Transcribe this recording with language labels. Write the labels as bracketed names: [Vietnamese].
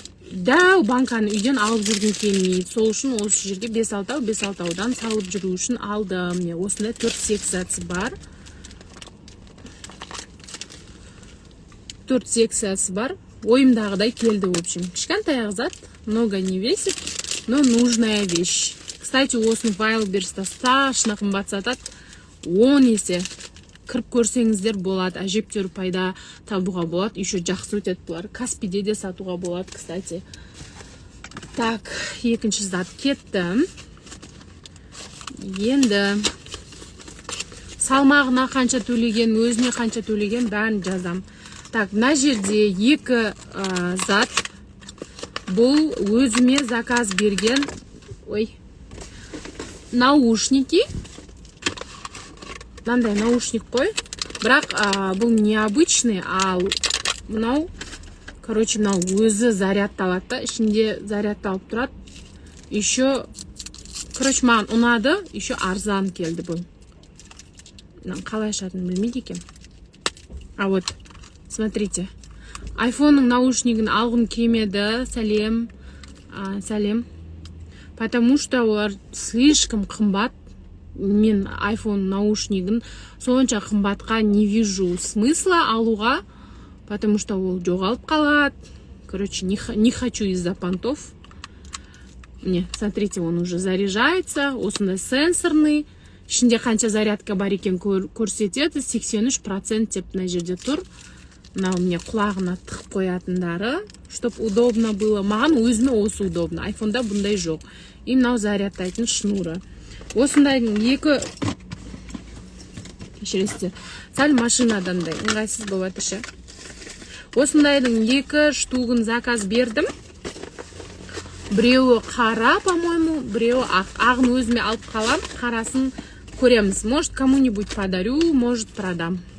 [Kazakh] Дәу банканы үйден алып жүргім келмейді. Сол үшін осы жерге 5-6-5-6-дан салып жүру үшін алдым. Осында 4 секциясы бар. 4 секциясы бар. Ойымдағыдай келді, [Russian] в общем. [Kazakh] Кішкентай зат, [Russian] много не весит, но нужная вещь. [Kazakh] Кстати, осыны Wildberries'та страшно қымбат сатады. 10 есе кіріп көрсеңіздер болады. Әжептәуір пайда табуға болады. Еще жақсы өтеді бұлар. Каспиде де сатуға болады, кстати. Так, екінші зат кетті. Енді салмағына қанша төлеген, өзіне қанша төлеген бәрін жазам. Так, мына жерде екі зат. Бұл өзіме заказ берген наушники. Мынандай наушник қой. Бірақ бұл необычный, ал мынау, короче, мынау өзі зарядталады да, ішінде зарядталып тұрады. Еще, короче, маған ұнады, еще арзан келді бұл. Қалай ашатынын білмейді екен. [Russian] А вот, смотрите. [Kazakh] Айфонның наушнигін алғым келмеді. Сәлем. Сәлем. [Russian] Потому что олар слишком қымбат. [Kazakh] Мен iPhone наушнигін сонша қымбатқа [Russian] не вижу смысла [Kazakh] алуға. потому что ол жоғалып қалады. [Russian] Короче, не хочу из-за понтов. Не, смотрите, он уже заряжается. [Kazakh] Осындай сенсорный. Ішінде қанша зарядка бар екен көрсетеді. 83% деп мына жерде тұр. Мынау мне құлағына тығып қоятындары, [Russian] чтоб удобно было. [Kazakh] Маған өзіме осы удобно. Айфонда бұндай жоқ. И мынау зарядтайтын шнуры. Осындайдың екі кешіресіздер. Сәл машинадандай ыңғайсыз болып жатыр ше. Осындайдың екі штугын заказ бердім. Біреуі қара, по-моему, біреуі ақ. Ағын өзіме алып қалам, қарасын көреміз. [Russian] Может, кому-нибудь подарю, может, продам.